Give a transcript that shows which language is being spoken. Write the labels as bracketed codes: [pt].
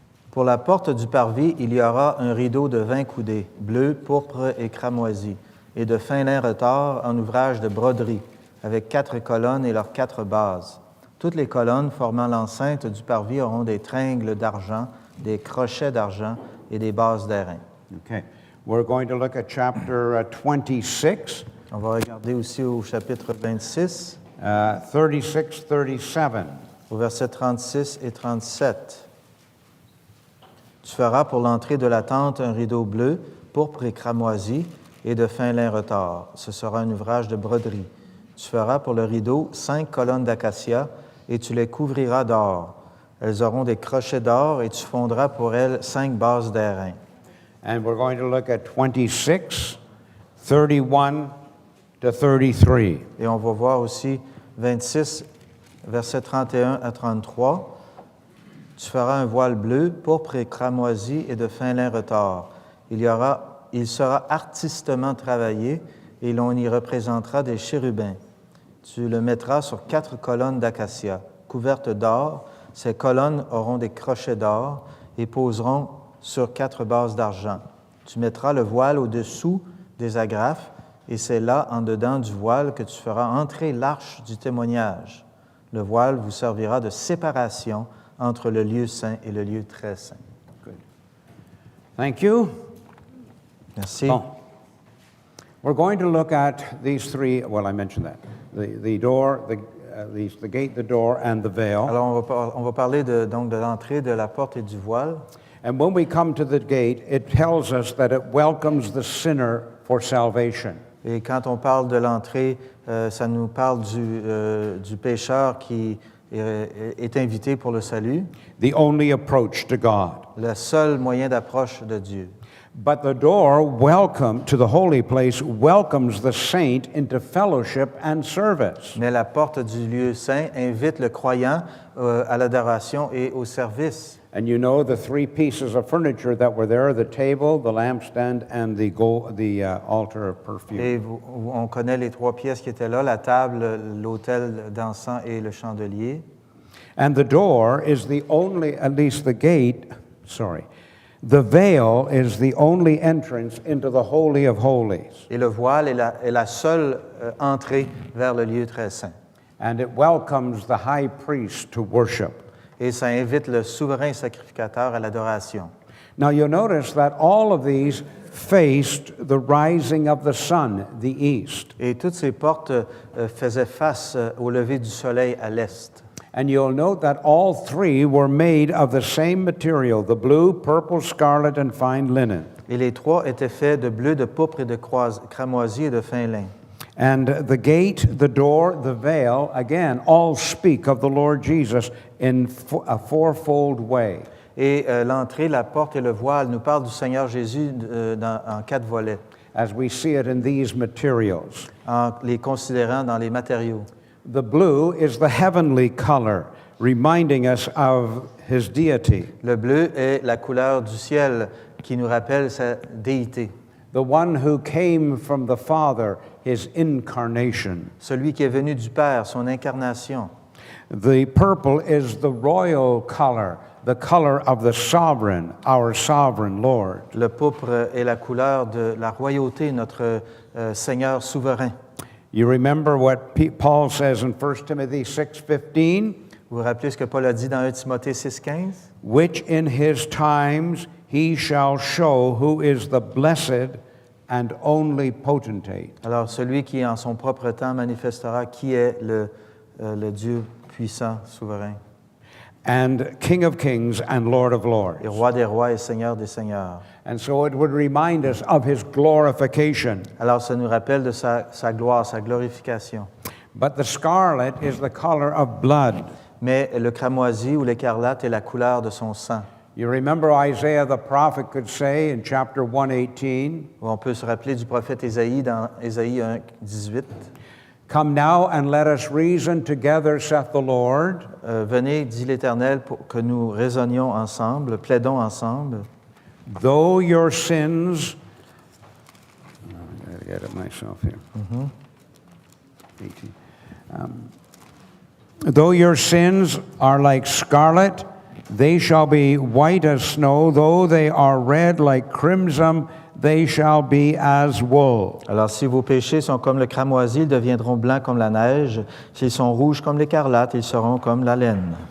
[fr] Pour la porte du parvis, il y aura un rideau de 20 coudées, bleu, pourpre et cramoisi, et de fin lin retors en ouvrage de broderie, avec 4 colonnes et leurs 4 bases. Toutes les colonnes formant l'enceinte du parvis auront des tringles d'argent, des crochets d'argent et des bases d'airain. [en] Okay. We're going to look at chapter 26, [fr] On va regarder aussi au chapitre 26, [en] 36, 37. [fr] au verset 36 et 37. Tu feras pour l'entrée de la tente un rideau bleu, pourpre et cramoisi, et de fin lin retors. Ce sera un ouvrage de broderie. Tu feras pour le rideau 5 colonnes d'acacia, et tu les couvriras d'or. Elles auront des crochets d'or, et tu fondras pour elles 5 bases d'airain. [en] And we're going to look at 26, 31 to 33. [fr] Et on va voir aussi 26, versets 31 à 33. Tu feras un voile bleu, pourpre et cramoisi et de fin lin retors. Il sera artistement travaillé et l'on y représentera des chérubins. Tu le mettras sur 4 colonnes d'acacia, couvertes d'or. Ces colonnes auront des crochets d'or et poseront sur 4 bases d'argent. Tu mettras le voile au-dessous des agrafes et c'est là, en dedans du voile, que tu feras entrer l'arche du témoignage. Le voile vous servira de séparation entre le lieu saint et le lieu très saint. [en] Good. Thank you. [fr] Merci. Bon. [en] We're going to look at these three, well, I mentioned that. The door, the gate, the door, and the veil. [fr] Alors, on va parler donc de l'entrée, de la porte et du voile. [en] And when we come to the gate, it tells us that it welcomes the sinner for salvation. [fr] Et quand on parle de l'entrée, ça nous parle du pécheur qui est invité pour le salut, [en] The only approach to God. [fr] le seul moyen d'approche de Dieu. [en] But the door, welcome to the holy place, welcomes the saint into fellowship and service. [fr] Mais la porte du lieu saint invite le croyant à l'adoration et au service. [en] And you know the three pieces of furniture that were there, the table, the lampstand, and the altar of perfume. [fr] Et on connaît les 3 pièces qui étaient là, la table, l'autel d'encens et le chandelier. [en] And the door is the only, at least the gate, the veil is the only entrance into the Holy of Holies. [fr] Et le voile est la seule entrée vers le lieu très saint. [en] And it welcomes the high priest to worship. [fr] Et ça invite le souverain sacrificateur à l'adoration. [en] Now you'll notice that all of these faced the rising of the sun, the east. [fr] Et toutes ces portes faisaient face au lever du soleil à l'est. [en] And you'll note that all three were made of the same material, the blue, purple, scarlet, and fine linen. [fr] Et les 3 étaient faits de bleu, de pourpre et de cramoisi et de fin lin. [en] And the gate, the door, the veil, again, all speak of the Lord Jesus in a fourfold way. [fr] Et l'entrée, la porte et le voile nous parlent du Seigneur Jésus en 4 volets, [en] As we see it in these materials. [fr] en les considérant dans les matériaux. [en] The blue is the heavenly color, reminding us of his deity. [fr] Le bleu est la couleur du ciel qui nous rappelle sa déité. [en] The one who came from the Father, his incarnation. [fr] Celui qui est venu du Père, son incarnation. [en] The purple is the royal color, the color of the sovereign, our sovereign Lord. [fr] Le pourpre est la couleur de la royauté, notre Seigneur souverain. [en] You remember what Paul says in 1 Timothy 6:15? [fr] Vous vous rappelez ce que Paul a dit dans 1 Timothée 6,15? [en] Which in his times he shall show who is the blessed and only potentate. [fr] Alors, celui qui en son propre temps manifestera qui est le Dieu puissant, souverain, [en] And King of kings and Lord of lords. [fr] et roi des rois et seigneur des seigneurs. [en] And so it would remind us of his glorification. [fr] Alors, ça nous rappelle de sa gloire, sa glorification. [en] But the scarlet is the color of blood. [fr] Mais le cramoisi ou l'écarlate est la couleur de son sang. [en] You remember Isaiah the prophet could say in chapter 118, [fr] On peut se rappeler du prophète Ésaïe dans Ésaïe 1, 18. [en] Come now and let us reason together, saith the Lord. [fr] Venez, dit l'Éternel, pour que nous raisonnions ensemble, plaidons ensemble. [en] Though your sins, I gotta get it myself here. 18. Though your sins are like scarlet, they shall be white as snow. Though they are red like crimson, they shall be as wool. [fr] Alors, si vos péchés sont comme le cramoisi, ils deviendront blancs comme la neige. S'ils sont rouges comme l'écarlate, ils seront comme la laine.